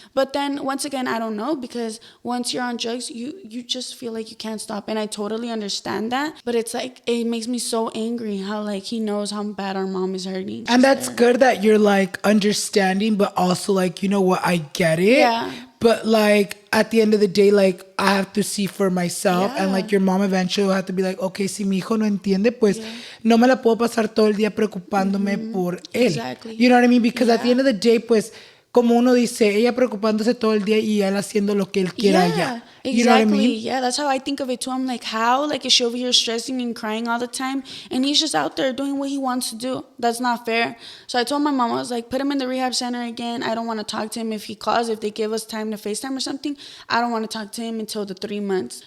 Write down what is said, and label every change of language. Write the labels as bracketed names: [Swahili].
[English] But then, once again, I don't know, because once you're on drugs, you just feel like you can't stop. And I totally understand that. But it's like, it makes me so angry how, like, he knows how bad our mom is hurting. And that's good that you're, like, understanding, but also, like, you know what, I get it. Yeah. But, like, at the end of the day, like, I have to see for myself. Yeah. And, like, your mom eventually will have to be like, okay, [Spanish] si mi hijo no entiende, pues no me la puedo pasar todo el día preocupándome por él. [English] Exactly. You know what I mean? Because at the end of the day, [Spanish] pues, como uno dice, ella preocupándose todo el día y él haciendo lo que él quiera allá. [English] Exactly. You know what I mean? Yeah, that's how I think of it too. I'm like, how? Like, is she over here stressing and crying all the time? And he's just out there doing what he wants to do. That's not fair. So I told my mom, I was like, put him in the rehab center again. I don't want to talk to him if he calls. If they give us time to FaceTime or something, I don't want to talk to him until the 3 months.